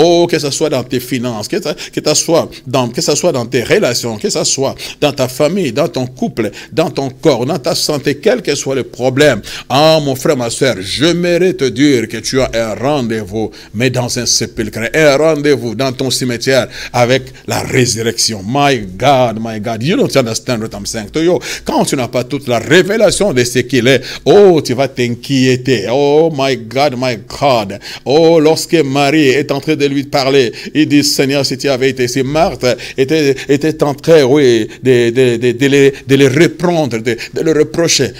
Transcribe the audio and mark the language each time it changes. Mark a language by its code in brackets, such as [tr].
[fr] Que ce soit dans tes finances, que ce soit dans tes relations, que ce soit dans ta famille, dans ton couple, dans ton corps, dans ta santé, quel que soit le problème. Mon frère, ma soeur, je mérite te dire que tu as un rendez-vous, mais dans un sépulcre, un rendez-vous dans ton cimetière avec la résurrection. [en] My God, you don't understand what I'm saying to you. [fr] Quand tu n'as pas toute la révélation de ce qu'il est, tu vas t'inquiéter. My God. Lorsque Marie est en train de lui parler, il dit, Seigneur, si tu avais été ici, Marthe était en train, de les reprendre, de le reprocher.